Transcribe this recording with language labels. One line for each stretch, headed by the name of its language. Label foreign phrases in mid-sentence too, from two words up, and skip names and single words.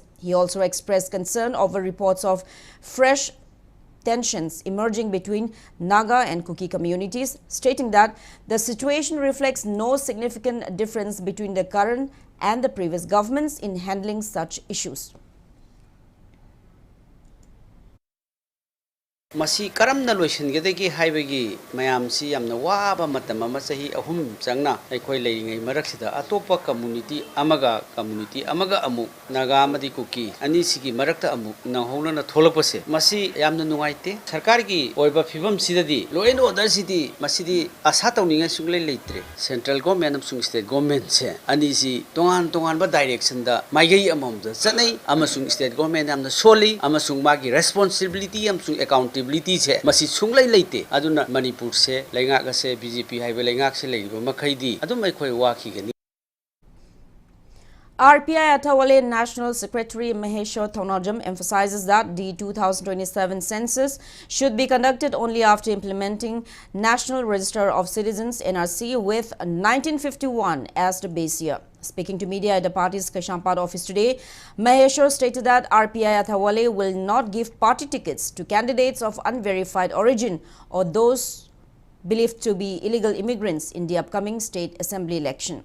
English: He also expressed concern over reports of fresh tensions emerging between Naga and Kuki communities, stating that the situation reflects no significant difference between the current and the previous governments in handling such issues.
Manipuri: Masi karamna loisingedagi haibagi mayamsi yamna waba matam ama sahi ahum changna aikoi leiringai maraksida atopa community amaga amu naga amadi Kuki ani sigi marakta amu nahona na tholapase masi yamna nungaite sarkar gi oiba phibam sidadi
English: law and order
Manipuri: sidi masidi asa tawninga sunglei leitre
English: central government
Manipuri: amsung
English: state government
Manipuri: se ani si tongan ba direction da maigai amom da chanai amasung
English: state government
Manipuri: amna soli amasung magi responsibility amsung account masi sunglai leite aduna Manipur se laingak se BJP haiba laingak se leiba makhaidi adum aikhoi wakhigani.
English: RPI Atawale National Secretary Maheshwar Thaunajam emphasizes that the 2027 census should be conducted only after implementing National Register of Citizens NRC with 1951 as the base year. Speaking to media at the party's Kashampad office today, Maheshwar stated that RPI Athawale will not give party tickets to candidates of unverified origin or those believed to be illegal immigrants in the upcoming state assembly election.